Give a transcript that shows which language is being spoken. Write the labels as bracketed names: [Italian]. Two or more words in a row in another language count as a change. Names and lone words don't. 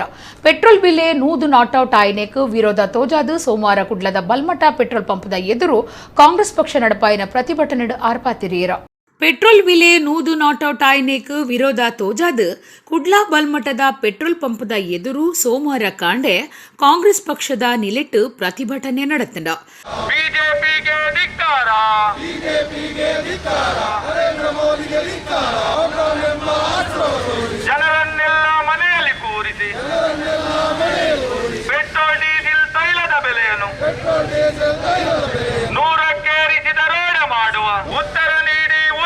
[Tulu] ಪೆಟ್ರೋಲ್ ಬಿಲೆ ನೂದು ನಾಟ್ಔಟ್ ಆಯ್ನೆಕ್ ವಿರೋಧ ತೋಜಾದು ಸೋಮವಾರ ಕುಡ್ಲದ ಬಲ್ಮಠ ಪೆಟ್ರೋಲ್ ಪಂಪ್ದ ಎದುರು ಕಾಂಗ್ರೆಸ್ ಪಕ್ಷ ನಡಪಾಯಿನ ಪ್ರತಿಭಟನೆ ಆರ್ಪಾತಿರಿಯರ. ಪೆಟ್ರೋಲ್ ಬೆಲೆ ನೂದು ನಾಟೌಟ್ ಆಯ್ನೆಕ್ ವಿರೋಧ ತೋಜಾದ ಕುಡ್ಲಾ ಬಲ್ಮಠದ ಪೆಟ್ರೋಲ್ ಪಂಪದ ಎದುರು ಸೋಮವಾರ ಕಾಂಡೆ ಕಾಂಗ್ರೆಸ್ ಪಕ್ಷದ ನಿಲೆಟ್ಟು ಪ್ರತಿಭಟನೆ ನಡೆತಂಡ. [Kannada] ಬಿಜೆಪಿಗೆ ಧಿಕ್ಕಾರ, ಜನರನ್ನೆಲ್ಲ ಮನೆಯಲ್ಲಿ ಕೂರಿಸಿ ಪೆಟ್ರೋಲ್ ಡೀಸೆಲ್ ತೈಲದ ಬೆಲೆಯನ್ನು ನೂರಕ್ಕೇರಿಸಿದ ರೋಡ ಮಾಡುವ ಉತ್ತರ ನೀಡಿ